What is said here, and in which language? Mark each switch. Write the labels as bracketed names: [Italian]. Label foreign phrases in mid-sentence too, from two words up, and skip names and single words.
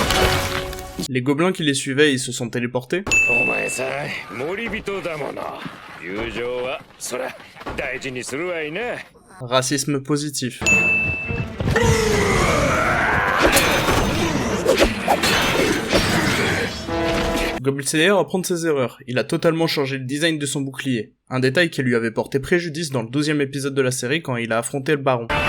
[French] Les gobelins qui les suivaient, ils se sont téléportés. [Japanese] 友情はそら大事にするわいな。 [French] Racisme positif. Goblin Slayer apprend de ses erreurs. Il a totalement changé le design de son bouclier. Un détail qui lui avait porté préjudice dans le 12e épisode de la série quand il a affronté le baron.